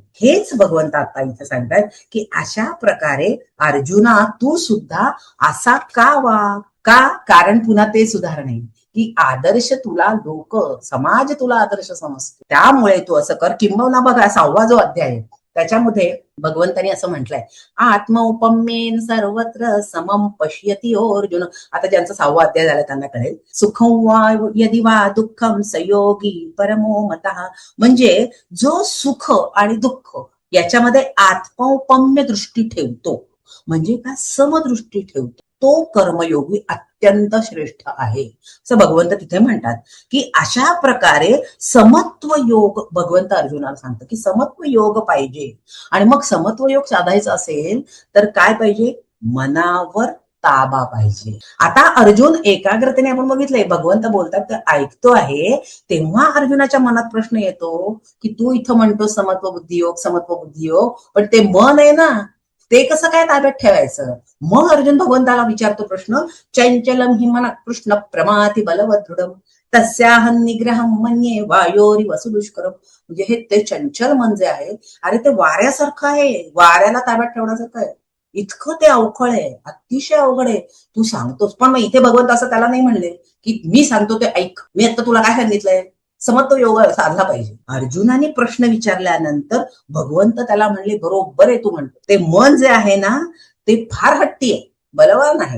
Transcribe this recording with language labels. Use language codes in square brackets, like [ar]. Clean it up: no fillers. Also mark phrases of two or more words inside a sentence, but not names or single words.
[mr] हेच भगवंत आता इथे सांगतात की अशा प्रकारे अर्जुना तू सुद्धा असा का वाग. का, कारण पुन्हा तेच उदाहरण आहे की आदर्श तुला लोक, समाज तुला आदर्श समजतो, त्यामुळे तू असं कर. किंबहुना बघा 6वा जो अध्याय आहे त्याच्यामध्ये भगवंतानी असं म्हटलंय, [sa] आत्मौपम्येन सर्वत्र समम पश्यति अर्जुन. [mr] आता ज्यांचा 6वा अध्याय झाला त्यांना कळेल. [sa] सुखं वा यदि वा दुःखम सयोगी परमो मतः. [mr] म्हणजे जो सुख आणि दुःख याच्यामध्ये आत्मौपम्य दृष्टी ठेवतो, म्हणजे काय, समदृष्टी ठेवतो, तो कर्मयोगी अत्यंत श्रेष्ठ आहे, असं भगवंत तिथे म्हणतात. की अशा प्रकारे समत्व योग भगवंत अर्जुनाला सांगतं की समत्व योग पाहिजे. आणि मग समत्व योग साधायचा असेल तर काय पाहिजे, मनावर ताबा पाहिजे. आता अर्जुन एकाग्रतेने, आपण बघितलंय भगवंत बोलतात तर ऐकतो आहे, तेव्हा अर्जुनाच्या मनात प्रश्न येतो की तू इथं म्हणतो समत्व बुद्धी योग, पण ते मन आहे ना, ते कसं काय ताब्यात ठेवायचं. मग अर्जुन भगवंताला विचारतो प्रश्न, [sa] चंचलम हि मन कृष्ण प्रमाती बलवदृढम तस्याहं निग्रहं मन्ये वायोरी वसुदुष्करम. [mr] म्हणजे हे ते चंचल मन जे आहे, अरे ते वाऱ्यासारखं आहे, वाऱ्याला ताब्यात ठेवण्यासारखं आहे. इतकं ते अवखळ आहे, अतिशय अवघड आहे. तू सांगतोस, पण मग इथे भगवंत असं त्याला नाही म्हणले की मी सांगतो ते ऐक, मी आता तुला काय सांगितलंय, समत्व योग साधला पाहिजे. अर्जुनाने प्रश्न विचारल्यानंतर भगवंत त्याला म्हणले, बरोबर आहे तू म्हणतो, ते मन जे आहे ना ते फार हट्टी आहे, बलवान आहे.